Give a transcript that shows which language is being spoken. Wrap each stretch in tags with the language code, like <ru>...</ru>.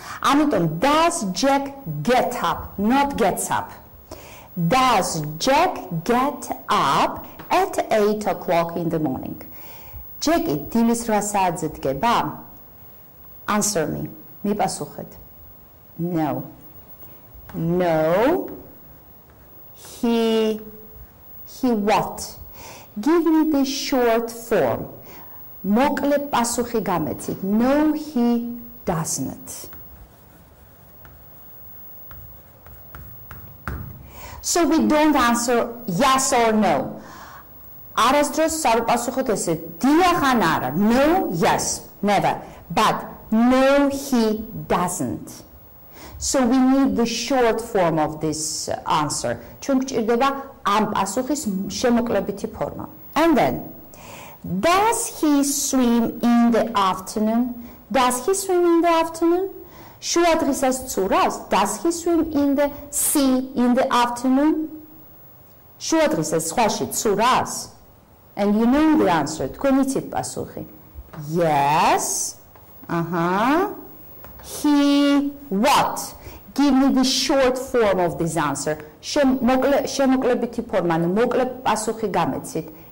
<ka>ამიტომ</ka> <en>does Jack get up, not gets up. Does Jack get up at 8 o'clock in the morning?</en> <ka>Jack დილის 8 საათზე დგება?</ka> <en>Answer me.</en> <ka>მიპასუხეთ.</ka> <en>No. No. He what? Give me the short form.</en> <ka>მოკლე პასუხი გამეცით.</ka> <en>No, he doesn't. So we don't answer yes or no.</en> <ka>არასდროს სარუპასუხოთ ესე დიახ ან არა.</ka> <en>No, yes, never. But no, he doesn't. So we need the short form of this answer.</en> <ka>ჩვენ გვჭირდება ამ პასუხის შემოკლებითი ფორმა.</ka> <en>And then, does he swim in the afternoon? Does he swim in the afternoon?</en> <ka>შუა დღისას ცურავს?</ka> <en>Does he swim in the sea in the afternoon?</en> <ka>შუა დღისას ზღვაში ცურავს?</ka> <en>And you know the answer.</en> <ka>თქვენ იცით პასუხი.</ka> <en>Yes. He what? Give me the short form of this answer.</en> <ka>შემოკლებითი ფორმა, მოკლე პასუხი გამეცით.</ka>